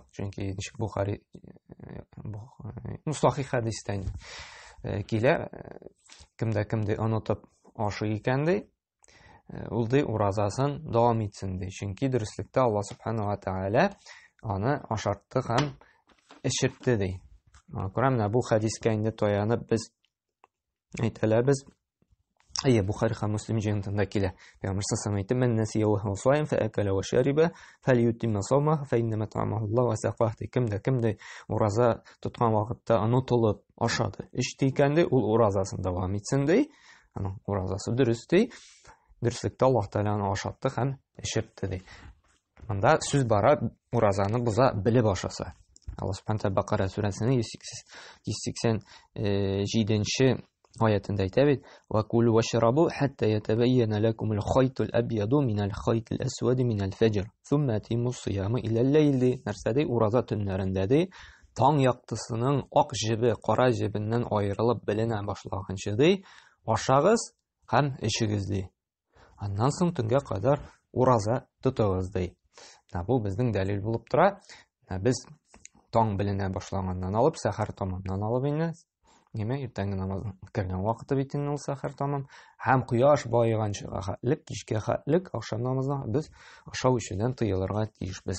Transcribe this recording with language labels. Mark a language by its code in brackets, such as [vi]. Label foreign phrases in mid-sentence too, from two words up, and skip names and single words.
[tt] Чөнки Бухари Сахих хадистә килә, кемдә онытып ашый икән ди, ул ди уразасын дәвам итсен ди. Чөнки дөреслектә Аллаһ [ar] سبحانه وتعالى [tt] аны ашартты һәм эчертте ди. Күрә, менә бу хадискә инде таянып без әйтәләбез. Бухари һәм Муслим җыентында килә. [ar] Пәйгамбер صلى الله عليه من نسي وهو صائم فأكل وشرب فليتم صومه فإنما أطعمه الله وسقاه. [tt] Кемдә ураза тоткан вакытта онытылып ашады, эчте икән ди, ул уразасын дәвам итсен ди. Аның уразасы дөрес ди. Дөреслектә Аллаһ Тәаланы ашатты һәм эчертте ди. Монда сүз бара, уразаны боза белеп ашаса. [ar] الله سبحانه وتعالى [tt] Бакара сүрәсенең 187-нче аятында әйтә бит: [ar] "وكلوا واشربوا حتى يتبين لكم الخيط الأبيض من الخيط الأسود من الفجر, ثم أتموا الصيام إلى الليل." [tt] Нәрсәдә ураза төннәрендә ди, таң яктысының ак җебе кара җебеннән аерылып беленә башлаганчы ди, ашагыз һәм эчегез ди. Аннан соң төнгә кадәр ураза тотыгыз ди. Бу безнең дәлил булып тора. Без таң беленә башлаганнан алып, сәхәр тамамнан алып инде, иртәнге намазның кергән вакыты бит инде ул сәхәр тамам, һәм кояш баеганчыга хәтлек, кичкә хәтлек, акшам намазына без ашау-эчүдән тыелырга тиешбез.